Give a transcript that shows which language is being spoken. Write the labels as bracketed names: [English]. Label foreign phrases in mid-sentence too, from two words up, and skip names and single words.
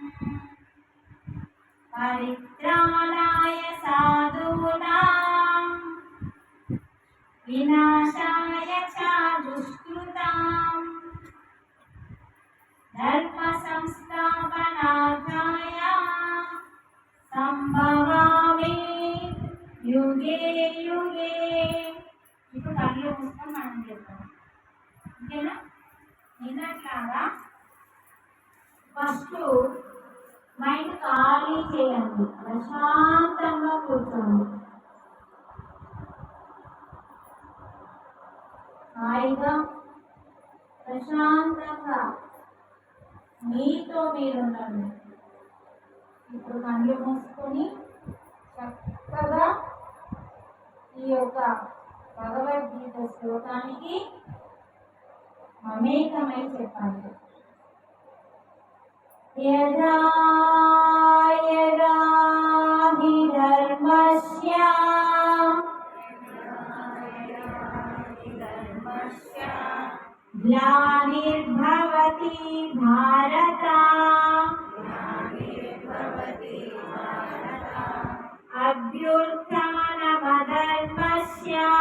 [Sanskrit] परित्राणाय साधूनां विनाशाय च दुष्कृताम् धर्म संस्थापनार्थाय संभवामि युगे युगे। [Telugu] ఇప్పుడు కళ్ళు మూసుకొని మనం చేద్దాం, ఓకేనా? నిన్నట్లాగా ఫస్ట్ మైండ్ ఖాళీ చేయండి, ప్రశాంతంగా కూర్చోండి, హాయిగా ప్రశాంతంగా మీతో మీరుండండి. ఇప్పుడు కళ్ళు మూసుకొని చక్కగా ఈ యొక్క భగవద్గీత శ్లోకానికి మమేకమై చెప్పండి. [Sanskrit] యదా యదా హి ధర్మస్య ग्लानिर्भवति भारत अभ्युत्थानमधर्मस्य